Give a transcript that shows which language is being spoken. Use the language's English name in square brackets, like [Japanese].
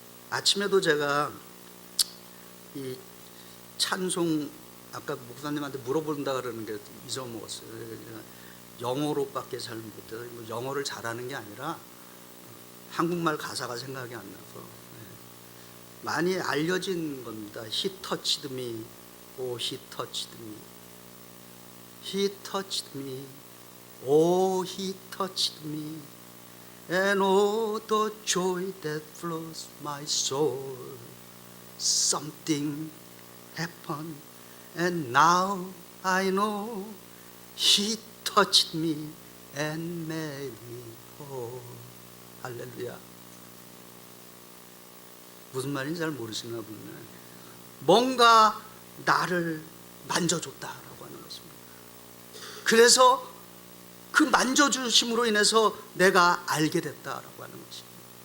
[Korean] 아침에도 제가 이 찬송 아까 목사님한테 물어본다 그러는 게 잊어먹었어요. 영어로밖에 잘 못해서 영어를 잘하는 게 아니라 한국말 가사가 생각이 안 나서 많이 알려진 겁니다. [English] He touched me, oh he touched me, he touched me, oh he touched me, and oh the joy that flows my soul. Something happened, and now I know he touched me and made me whole. [Korean] 할렐루야. 무슨 말인지 잘 모르시나 보네. 뭔가 나를 만져줬다라고 하는 것입니다. 그래서 그 만져주심으로 인해서 내가 알게 됐다라고 하는 것입니다.